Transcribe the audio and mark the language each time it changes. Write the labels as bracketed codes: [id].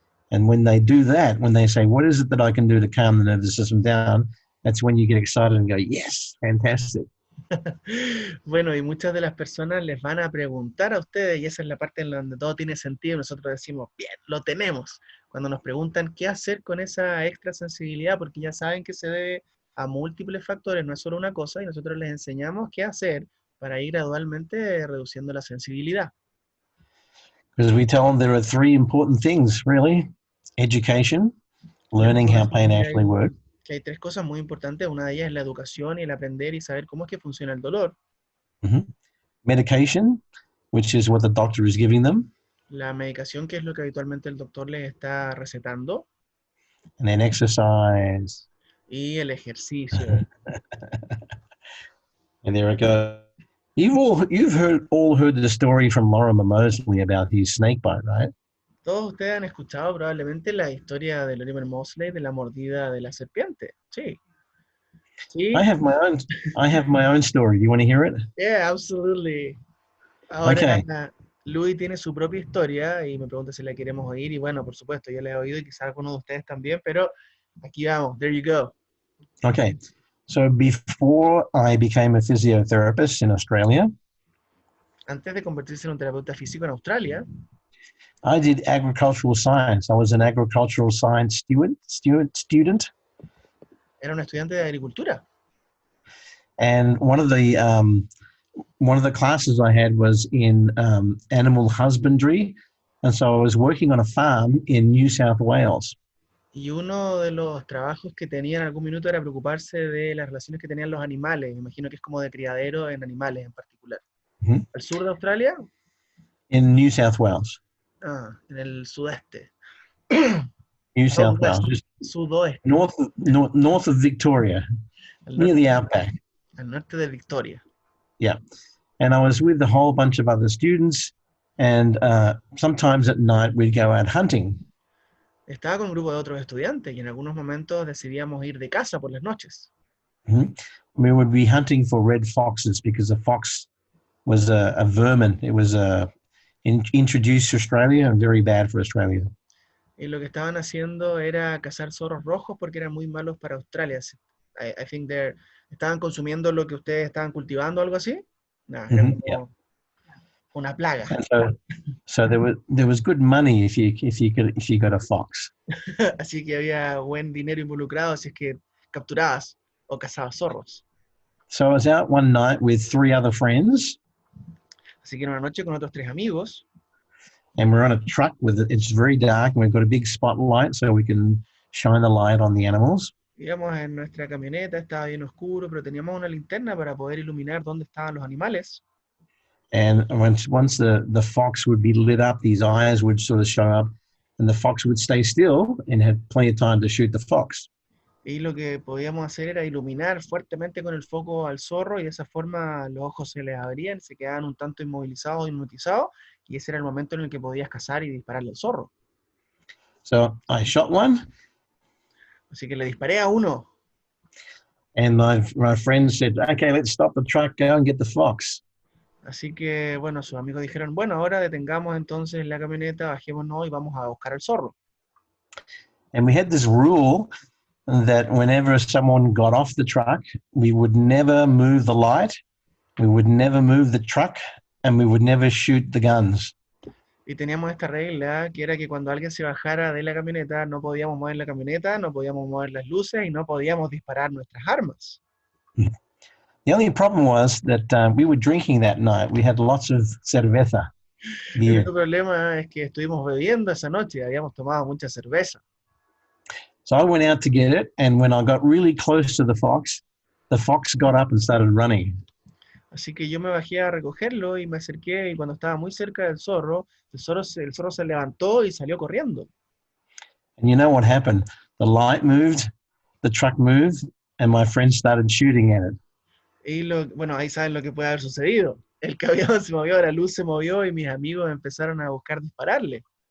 [en] And when they do that, when they say, what is it that I can do to calm the nervous system down? That's when you get excited and go, yes, fantastic. [es] Bueno, y muchas de las personas les van a preguntar a ustedes, y esa es la parte en donde todo tiene sentido, nosotros decimos, bien, lo tenemos. Cuando nos preguntan qué hacer con esa extra sensibilidad, porque ya saben que se debe a múltiples factores, no es solo una cosa, y nosotros les enseñamos qué hacer para ir gradualmente reduciendo la sensibilidad. [en] Because we tell them there are 3 important things, really. Education, learning how pain actually works. [es] Que hay 3 cosas muy importantes, una de ellas es la educación y el aprender y saber cómo es que funciona el dolor. Mm-hmm. [en] Medication, which is what the doctor is giving them. [es] La medicación, que es lo que habitualmente el doctor les está recetando. [en] And then exercise. [es] Y el ejercicio. [en] And there it goes. You've all heard the story from Lorimer Moseley about his snake bite, right? [es] Todos ustedes han escuchado probablemente la historia de Lorimer Moseley de la mordida de la serpiente. Sí. Sí. [en] I have my own story. Do you want to hear it? Yeah, absolutely. [es] Ahora, [en] Okay. [es] Louis tiene su propia historia y me pregunta si la queremos oír. Y bueno, por supuesto, yo la he oído y quizás algunos de ustedes también, pero aquí vamos, [en] there you go. Okay. So before I became a physiotherapist in Australia, [es] Antes de convertirse en un terapeuta físico en Australia, [en] I did agricultural science. I was an agricultural science student. [es] era un estudiante de agricultura. [en] And one of the classes I had was in animal husbandry. And so I was working on a farm in New South Wales. [es] Y uno de los trabajos que tenía en algún minuto era preocuparse de las relaciones que tenían los animales. Me imagino que es como de criadero en animales en particular. Mhm. ¿Al sur de Australia? [en] In New South Wales. [es] Ah, en el sudeste. [en] New South Southwest, Wales, just [es] sudoeste, [en] north of Victoria, [es] al [en] near [es] norte, [en] the outback. [es] al norte de Victoria. [en] Yeah. And I was with a whole bunch of other students. And sometimes at night we'd go out hunting. [es] Estaba con un grupo de otros estudiantes y en algunos momentos decidíamos ir de caza por las noches. Mhm. [en] We would be hunting for red foxes because a fox was a vermin. It was introduced to Australia and very bad for Australia. [es] Y lo que estaban haciendo era cazar zorros rojos porque eran muy malos para Australia. [en] I think [es] estaban consumiendo lo que ustedes estaban cultivando, algo así. Nada, era Mhm. Yeah. como una plaga. [en] And so there was good money if you got a fox. [es] Así que había buen dinero involucrado si es que capturabas o cazabas zorros. [en] So I was out one night with three other friends, [es] Así que en una noche con otros tres amigos, [en] and we're on a truck it's very dark, and we've got a big spotlight so we can shine the light on the animals. [es] íbamos en nuestra camioneta, estaba bien oscuro, pero teníamos una linterna para poder iluminar dónde estaban los animales. [en] And once the fox would be lit up, these eyes would sort of show up, and the fox would stay still and have plenty of time to shoot the fox. [es] Y lo que podíamos hacer era iluminar fuertemente con el foco al zorro y de esa forma los ojos se les abrían, se quedaban un tanto inmovilizados, hipnotizados, y ese era el momento en el que podías cazar y dispararle al zorro. [en] So I shot one, [es] Así que le disparé a uno. [en] and my friend said, "Okay, let's stop the truck, go and get the fox." [es] Así que, bueno, sus amigos dijeron, bueno, ahora detengamos entonces la camioneta, bajémonos y vamos a buscar al zorro. [en] And we had this rule that whenever someone got off the truck, we would never move the light, we would never move the truck, and we would never shoot the guns. [es] Y teníamos esta regla, que era que cuando alguien se bajara de la camioneta, no podíamos mover la camioneta, no podíamos mover las luces y no podíamos disparar nuestras armas. [en] The only problem was that we were drinking that night. We had lots of cerveza. [es] El [en] Beer. [es] único problema es que estuvimos bebiendo esa noche, habíamos tomado mucha cerveza. [en] So I went out to get it, and when I got really close to the fox got up and started running. [es] Así que yo me bajé a recogerlo y me acerqué y cuando estaba muy cerca del zorro, el zorro se levantó y salió corriendo. [en] And you know what happened? The light moved, the truck moved, and my friend started shooting at it. [es] Y bueno, ahí saben lo que puede haber sucedido. El camión se movió, la luz se movió y mis amigos empezaron a buscar dispararle.